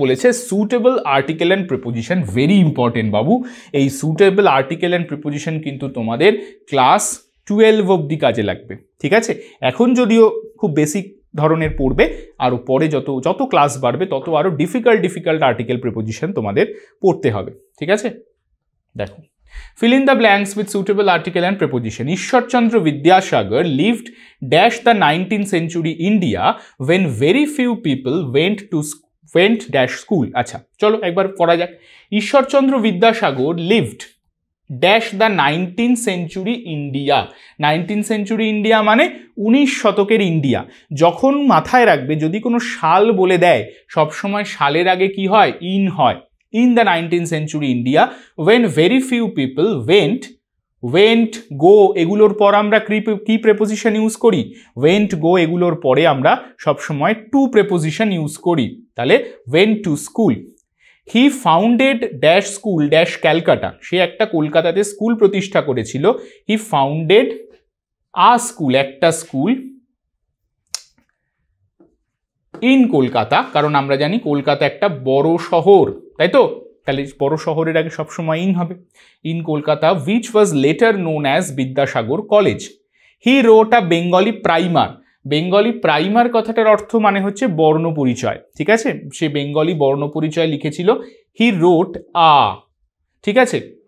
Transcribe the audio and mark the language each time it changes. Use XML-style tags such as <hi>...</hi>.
<bn>বলেছে suitable article and preposition, very important বাবু। এই suitable article and preposition কিন্তু তোমাদের ক্লাস 12 অবধি কাজে লাগবে। ঠিক আছে, এখন যদিও খুব বেসিক ধরনের পড়বে, আরও পরে যত ক্লাস বাড়বে তত আরও ডিফিকাল্ট আর্টিকেল প্রিপোজিশন তোমাদের পড়তে হবে। ঠিক আছে, দেখো,</bn> <en>fill in the blanks with suitable article and preposition. Ishwarchandra Vidyasagar lived dash the 19th century India when very few people went dash school.</en> <bn>আচ্ছা চলো একবার পড়া যাক। Ishwarchandra Vidyasagar</bn> <en>lived dash the 19th century India.</en> <bn>19th century India মানে 19 শতকের India. যখন মাথায় রাখবে যদি কোনো সাল বলে দেয় সবসময় সালের আগে কি হয়? ইন হয়।</bn> <en>In the 19th century India when very few people went go</en> <bn>এগুলোর পর আমরা কি প্রেপোজিশন ইউজ করি? went go এগুলোর পরে আমরা সবসময় টু প্রেপোজিশন ইউজ করি।</bn> <en>তাহলে went to school. He founded dash school dash</en> <bn>Calcutta, সে একটা কলকাতাতে স্কুল প্রতিষ্ঠা করেছিল।</bn> <en>He founded a school,</en> <bn>একটা স্কুল ইন কলকাতা, কারণ আমরা জানি কলকাতা একটা বড় শহর, তাই তো? তাহলে বড় শহরের আগে সবসময় ইন হবে। In Kolkata,</bn> <en>which was later known as</en> <bn>Vidyasagar college.</bn> <en>He wrote a Bengali primer.</en> <bn>Bengali primer কথাটার অর্থ মানে হচ্ছে বর্ণ পরিচয়। ঠিক আছে, সে বেঙ্গলি বর্ণ পরিচয় লিখেছিল।</bn> <en>He wrote a, ঠিক আছে।</en>